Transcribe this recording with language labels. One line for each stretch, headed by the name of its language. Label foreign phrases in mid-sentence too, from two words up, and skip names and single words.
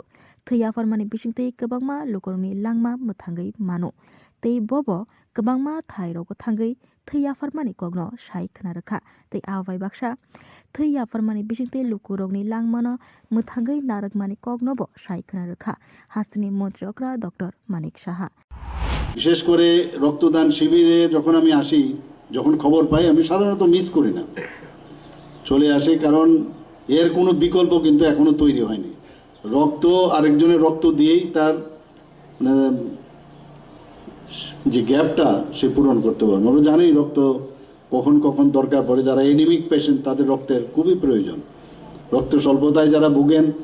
Kok Borok: Thwiyafarmani bisingtwi kwbangma lukurokni langma mwthangai mano. Tei bobo kwbangma thairokgo thangui thwiyafarmani kokno sai khwnarwkha. Tei abai baksa thwiyafarmani bisingtwi lukurokni langma no mwthangui narakmani kokno bo sai khwnarwkha. Hastini Montri Okra Dr. Manik Saha.
Bangla: বিশেষ করে রক্তদান শিবিরে যখন আমি আসি যখন খবর পাই আমি সাধারণত মিস করি না চলে আসি কারণ এর কোনো বিকল্প কিন্তু এখনো তৈরি হয়নি রক্ত আরেকজনের রক্ত দিয়েই তার মানে যে গ্যাপটা সে পূরণ করতে পারবে আমরা জানি রক্ত কখন কখন দরকার পড়ে যারা
English: anemic patient
Bangla: তাদের রক্তের খুবই প্রয়োজন রক্ত স্বল্পতায় যারা ভোগেন